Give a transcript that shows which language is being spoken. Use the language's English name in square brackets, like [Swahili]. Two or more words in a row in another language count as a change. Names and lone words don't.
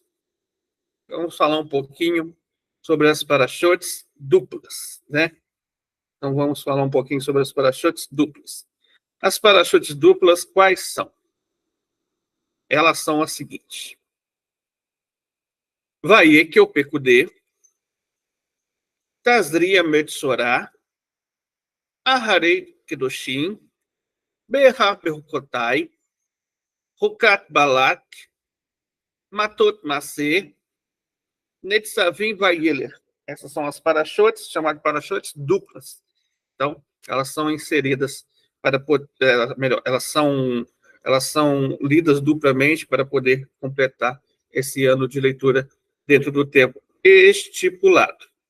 [Portuguese] Vamos falar um pouquinho sobre as paraxotes duplas, né? Então, vamos falar um pouquinho sobre as paraxotes duplas. As paraxotes duplas, quais são? Elas são as seguintes. Vayeke o Pekudê, Tazria Metsorá, Aharei Kedoshim, Berra Perrukotai, Rukat Balak, Matot Masê, Netzavim Vayeler. Essas são as paraxotes, chamadas paraxotes duplas. Então, elas são inseridas para poder, melhor, elas são lidas duplamente para poder completar esse ano de leitura dentro do tempo estipulado.